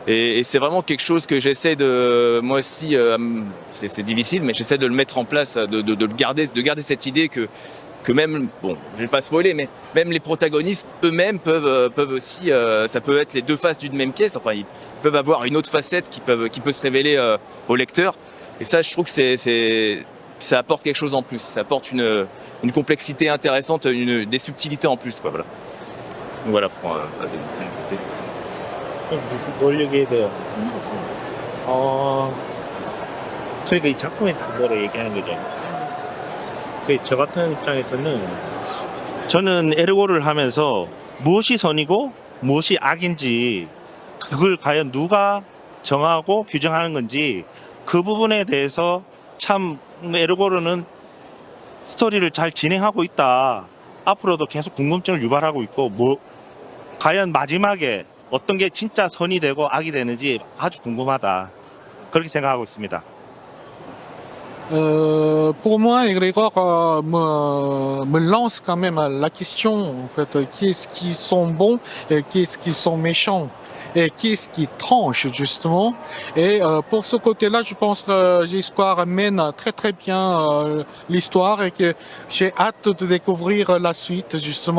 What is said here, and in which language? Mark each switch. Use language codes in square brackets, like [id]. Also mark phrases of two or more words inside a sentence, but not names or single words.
[fr] Et c'est vraiment quelque chose que j'essaie de, moi aussi, c'est difficile, mais j'essaie de le mettre en place, de garder cette idée que même, bon, je vais pas spoiler, mais même les protagonistes eux-mêmes peuvent aussi, ça peut être les deux faces d'une même pièce. Enfin, ils peuvent avoir une autre facette qui peut se révéler au lecteur. Et ça, je trouve que ça apporte quelque chose en plus. Ça apporte une complexité intéressante, des subtilités en plus, quoi. Voilà. Donc voilà pour écouter. [ko] 논리에 대해 그러니까 이 작품의 단서를 얘기하는 거죠. 저 같은 입장에서는 저는 에르고를 하면서 무엇이 선이고 무엇이 악인지 그걸 과연 누가 정하고 규정하는 건지 그 부분에 대해서 참 에르고르는 스토리를 잘 진행하고 있다. 앞으로도 계속 궁금증을 유발하고 있고 과연 마지막에 어떤 게 진짜 선이 되고 악이 되는지 아주 궁금하다. 그렇게 생각하고 있습니다. [fr] Pour moi, Egregor me lance quand même la question, en fait, qui est-ce qui sont bons et qui est-ce qui sont méchants et qui est-ce qui tranche justement. Et pour ce côté-là, je pense que J-Square mène très très bien l'histoire et que j'ai hâte de découvrir la suite justement.